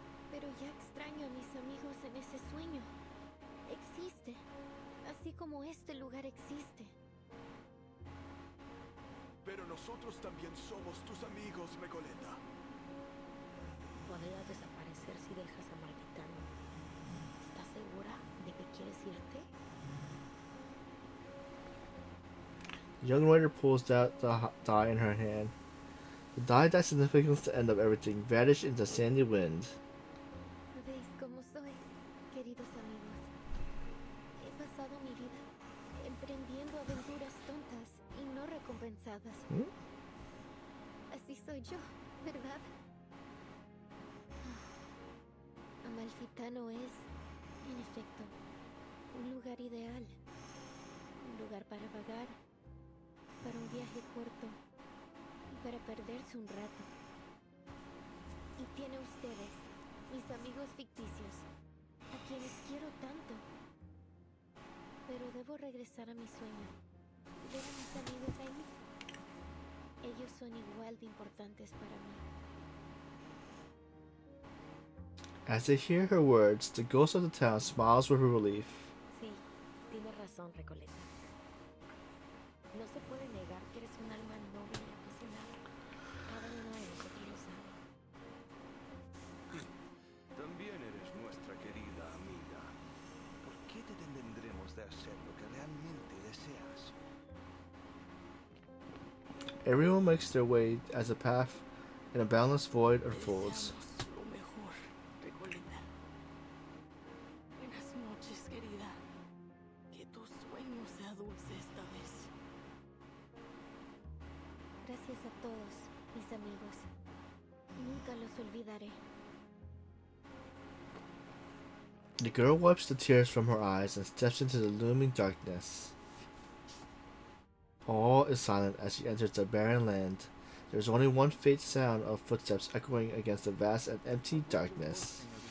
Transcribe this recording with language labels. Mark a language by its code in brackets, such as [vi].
[es] Pero ya extraño a mis amigos en ese sueño. Existe, así como este lugar existe. Pero nosotros también somos tus amigos, Recoleta. Podrías desaparecer si dejas a Malditano. ¿Estás segura de que quieres irte? [en] The young writer pulls out the die in her hand. The die that signifies the end of everything vanished in the sandy wind. [es] ¿Sabéis cómo soy, queridos amigos? He pasado mi vida emprendiendo aventuras tontas y no recompensadas. Así soy yo, ¿verdad? Amalfitano es, en efecto, un lugar ideal. Un lugar para vagar, para un viaje corto y para perderse un rato. Y tiene ustedes, mis amigos ficticios, a quienes quiero tanto. Pero debo regresar a mi sueño. ¿Ver a mis amigos ahí? Ellos son igual de importantes para mí. [en] As they hear her words, the ghost of the town smiles with relief. [es] Sí, tienes razón, Recoleta. No se puede negar que eres un alma noble y apasionada. Cada uno de nosotros lo sabe. También eres nuestra querida amiga. ¿Por qué te detendremos de hacer lo que realmente deseas? [en] Everyone makes their way as a path in a boundless void unfolds. [es] Lo mejor, Recoleta. Buenas noches, querida. Que tu sueño sea dulce esta vez. Gracias a todos, mis amigos. Nunca los olvidaré. [en] The girl wipes the tears from her eyes and steps into the looming darkness. All is silent as she enters the barren land. There is only one faint sound of footsteps echoing against the vast and empty darkness.